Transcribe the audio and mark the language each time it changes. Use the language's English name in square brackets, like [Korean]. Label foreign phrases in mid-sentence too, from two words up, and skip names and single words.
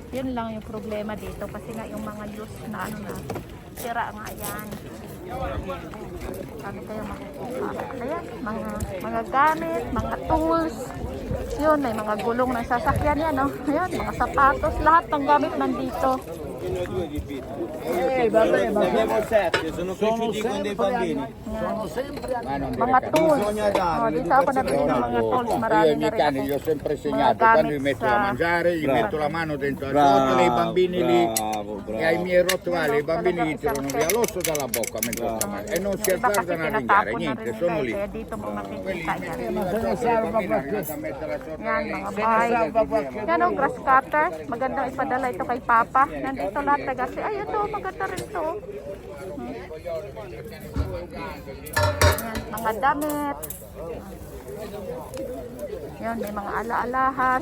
[Filipino] Yun lang yung problema dito kasi nga yung mga used na ano na sira nga yan. Kami kayo makukuha. Ayan, mga gamit, mga tools. Yun, may mga gulong ng sasakyan yan, no? Ayan, mga sapatos, lahat ng gamit nandito. [Italian] Sono cresciuti con dei bambini. [Filipino] Mga tools. Oh, dito ako nabili ng mga tools. Marami [Italian] Io ai [Filipino] na [Italian] miei [Filipino] rin [Italian] cani li ho sempre insegnato, quando gli metto da mangiare, gli metto la mano dentro la ciotola, i bambini lì, e ai miei rottweiler, i bambini gli tirano via l'osso dalla bocca mentre sta mangiando, e non si azzardano a ringhare, niente, sono lì. [Filipino] Kaya dito mo makikita yan. [Italian] Bambini arrivati a mettere la ciotola [Filipino] Yan, [Italian] lì. [Filipino] mga bike. Yan o, [English] grass cutter. [Filipino] Magandang ipadala ito kay Papa. Nandito lahat na kasi. Ay, ito, maganda rin ito. Yan, mga damit. Yan, may mga ala-alahan.